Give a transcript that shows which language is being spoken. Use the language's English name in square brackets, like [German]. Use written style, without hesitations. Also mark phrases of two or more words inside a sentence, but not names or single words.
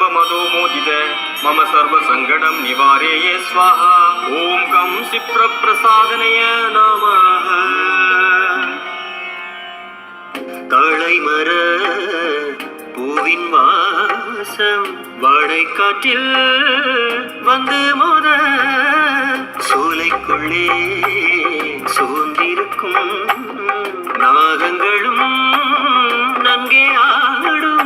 [Sanskrit] मधो मोदित मम सर्व संकटं निवारय स्वाहा ओम कं सिप्र प्रसादनय नमः [Tamil] தாழைமர பூவின் வாசம் வாடைக்காற்றில் வந்து மோத சோலைக்குள்ளே சோர்ந்திருக்கும் நாகங்களும் நன்கே ஆடும்